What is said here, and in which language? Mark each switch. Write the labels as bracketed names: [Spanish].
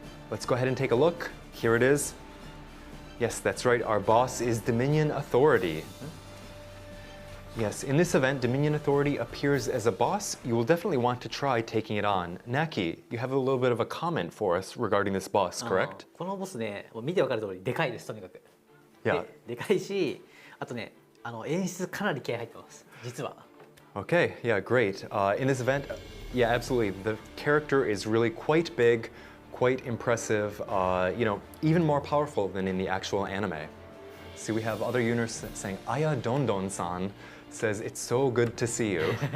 [English] Let's go ahead and take a look. Here it is. Yes, that's right, our boss is Dominion Authority. Yes, in this event, Dominion Authority appears as a boss. You will definitely want to try taking it on. Knacky, you have a little bit of a comment for us regarding this boss, correct? [Japanese] このボスね、もう見てわかる通りでかいです、とにかく。 [English] Yeah. [Japanese] でかいし、あとね、演出かなり気合入ってます、実は。 [English] Okay, yeah, great. In this event, yeah, absolutely. The character is really quite big, quite impressive, you know, even more powerful than in the actual anime. See, we have other users saying, Aya Dondon-san says, it's so good to see you.